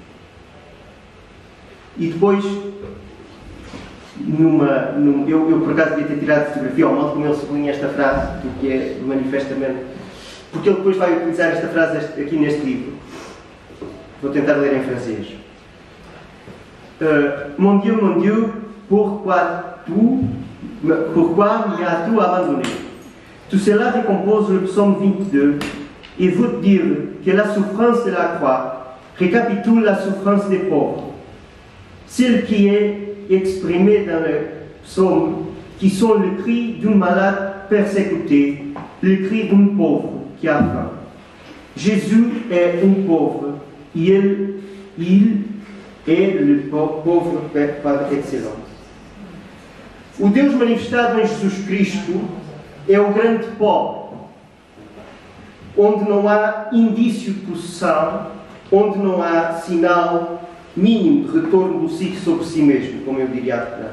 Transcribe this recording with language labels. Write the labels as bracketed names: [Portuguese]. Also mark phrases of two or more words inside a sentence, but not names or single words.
[Portuguese] E depois, eu por acaso devia ter tirado fotografia ao modo como ele sublinha esta frase, porque é manifestamente... Porque ele depois vai utilizar esta frase aqui neste livro. Vou tentar ler em francês. [French] Mon Dieu, pourquoi m'as-tu abandonné? Tout cela recompose le psaume 22 et veut dire que la souffrance de la croix récapitule la souffrance des pauvres. Celle qui est exprimée dans le psaume, qui sont le cri d'un malade persécuté, le cri d'un pauvre qui a faim. Jésus est un pauvre. Il é le pauvre par excellence. [Portuguese] O Deus manifestado em Jesus Cristo é o grande pobre, onde não há indício de possessão, onde não há sinal mínimo de retorno do si sobre si mesmo, como eu diria há bocado.